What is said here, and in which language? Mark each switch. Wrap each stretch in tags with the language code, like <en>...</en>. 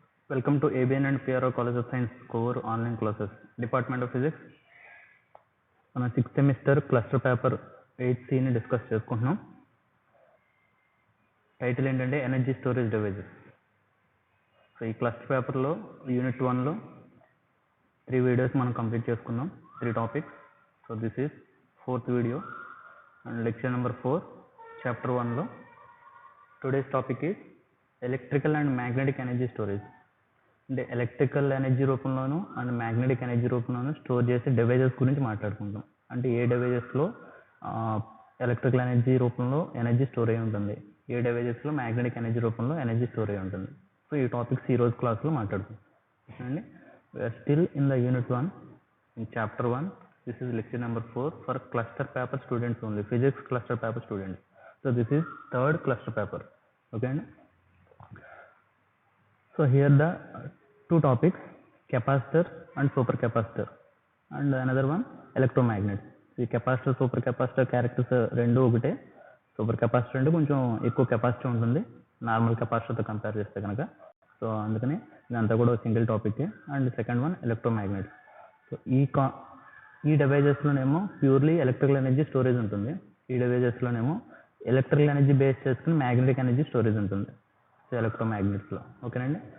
<en>Welcome to ABN and PRO College of Science core online classes, Department of Physics.</en> <te>మన 6th semester cluster paper 8C discuss చేసుకుంటున్నాం. Title ఏంటంటే energy storage devices. So ఈ cluster పేపర్లో unit 1లో 3 videos మనం complete చేసుకున్నాం, 3 topics.</te> <en>So this is 4th video and lecture number 4 chapter 1లో. Today's topic is electrical and magnetic energy storage.</en> <te>అంటే electrical energy రూపంలోను and magnetic energy రూపంలోను store చేసే devices గురించి మాట్లాడుకుంటాం. అంటే ఏ డివైజెస్లో electrical energy రూపంలో energy store అయి ఉంటుంది, ఏ డివైజెస్లో మ్యాగ్నెటిక్ ఎనర్జీ రూపంలో energy store అయి ఉంటుంది. సో ఈ టాపిక్స్ ఈరోజు క్లాస్లో మాట్లాడుకుంటాం అండి.</te> <en>We are still in the unit 1 in chapter 1. This is lecture number 4 for cluster paper students only, physics cluster paper students. So this is 3rd cluster paper.</en> <te>Okay అండి.</te> <en>So here the two topics, capacitor and supercapacitor, and another one electromagnet.</en> <te>ఈ capacitor super capacitor characters రెండు ఒకటే. Super capacitor అంటే కొంచెం ఎక్కువ capacity ఉంటుంది normal కెపాసిటర్తో compare చేస్తే కనుక. సో అందుకని ఇదంతా కూడా single topic.</te> <en>And second one electromagnet.</en> <te>So ఈ డివైజెస్లోనేమో ప్యూర్లీ ఎలక్ట్రికల్ ఎనర్జీ స్టోరేజ్ ఉంటుంది, ఈ డివైజెస్లోనేమో ఎలక్ట్రికల్ ఎనర్జీ బేస్ చేసుకుని మ్యాగ్నెటిక్ ఎనర్జీ స్టోరేజ్ ఉంటుంది. సో ఎలక్ట్రోమాగ్నెట్స్లో. ఓకేనండి.</te>